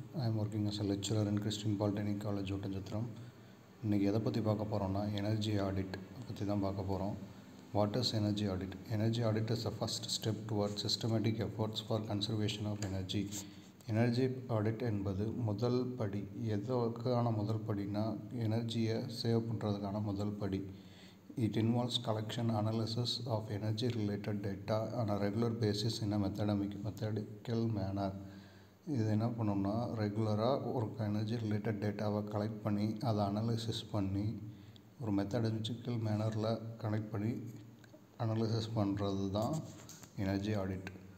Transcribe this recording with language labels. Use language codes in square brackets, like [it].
[en] I am working as a lecturer in Christian Polytechnic College, Otanjatram. [ta] இன்றைக்கி எதை பற்றி பார்க்க போகிறோம்னா எனர்ஜி ஆடிட் பற்றி தான் பார்க்க போகிறோம். [en] What is energy audit? Energy audit is the first step towards systematic efforts for conservation of energy. [ta] Energy audit என்பது முதல் படி. எதற்கான முதல் படினா எனர்ஜியை சேவ் பண்ணுறதுக்கான முதல் படி. [en] It involves collection analysis of energy related data on a regular basis in a methodical manner. [ta] இது என்ன பண்ணோம்னா ரெகுலராக ஒரு எனர்ஜி ரிலேட்டட் டேட்டாவை கலெக்ட் பண்ணி அதை அனலைசிஸ் பண்ணி ஒரு மெத்தடாலஜிக்கல் மேனரில் கனெக்ட் பண்ணி அனலைசிஸ் பண்ணுறது தான் எனர்ஜி ஆடிட்.